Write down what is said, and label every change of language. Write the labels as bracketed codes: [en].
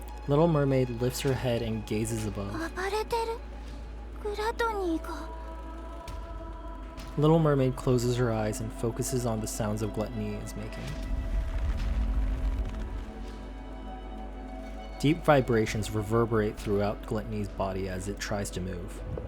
[en] Little Mermaid lifts her head and gazes above. [ja] 暴れてるグラトニーが。 [en] Little Mermaid closes her eyes and focuses on the sounds of gluttony is making. Deep vibrations reverberate throughout Gluttony's body as it tries to move.